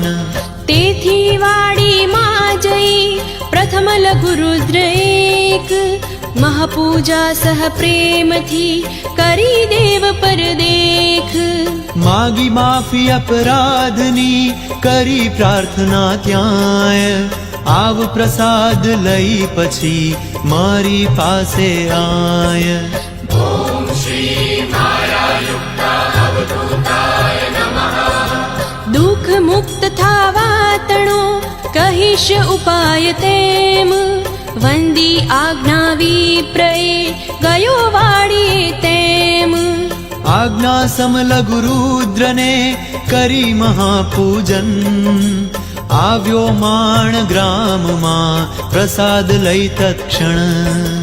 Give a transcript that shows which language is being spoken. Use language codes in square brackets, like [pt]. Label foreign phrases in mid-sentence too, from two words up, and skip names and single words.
[gu] તેથી વાડીમાં જઈ પ્રથમ લઘુ રુદ્ર એક, મહાપૂજા સહ પ્રેમથી કરી દેવ પર દેખ. માગી માફી અપરાધની કરી પ્રાર્થના ત્યાંય, આવ પ્રસાદ લઈ પછી મારી પાસે આય. [sa] ॐ श्री मायायुक्ता अवधूताय नमः. [gu] દુઃખ મુક્ત થાવા તણો કહીશ ઉપાય તેમ, વંદી આજ્ઞાવી પ્રએ ગયો વાડીએ તેમ. આજ્ઞા સમલઘુ રુદ્રને કરી મહાપૂજન, આવ્યો માણ ગ્રામમાં પ્રસાદ લઈ તત્ક્ષણ.